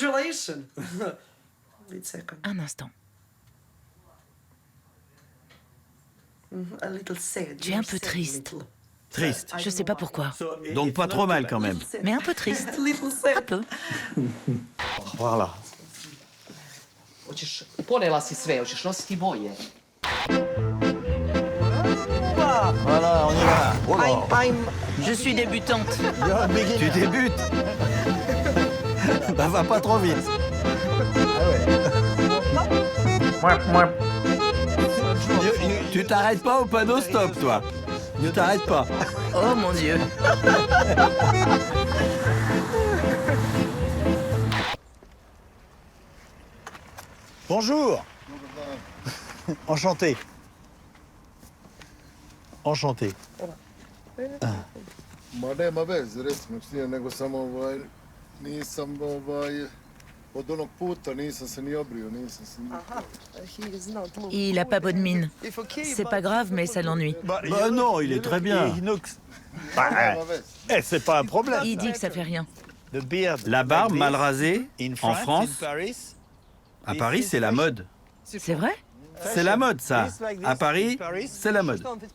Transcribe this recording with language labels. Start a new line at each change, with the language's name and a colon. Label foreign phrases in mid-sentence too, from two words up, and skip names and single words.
French: Un instant. Tu es un peu triste. Triste. Je sais pas pourquoi. Donc pas trop mal quand même. Mais un peu triste. Un peu. Voilà.
Serbian: Ponela si sve, hoćeš nositi boje.
French: Voilà, on y va. Oh là. Je suis débutante. Tu débutes. Bah, va pas trop vite. Tu t'arrêtes pas au panneau stop, toi. Ne t'arrête pas. Oh mon Dieu. Bonjour. Enchanté. Enchanté.
Serbian: Ma nema veze, recimo nije, nego samo nisam od onog puta nisam se ni obrio, nisam se ni...
French: Il a pas bonne mine. C'est pas grave, mais ça l'ennuie. Bah non, il est très bien. C'est pas un problème. Il dit que ça fait rien. La barbe mal rasée, en France, à Paris, c'est la mode. C'est vrai? C'est la mode, ça. À Paris, c'est la mode.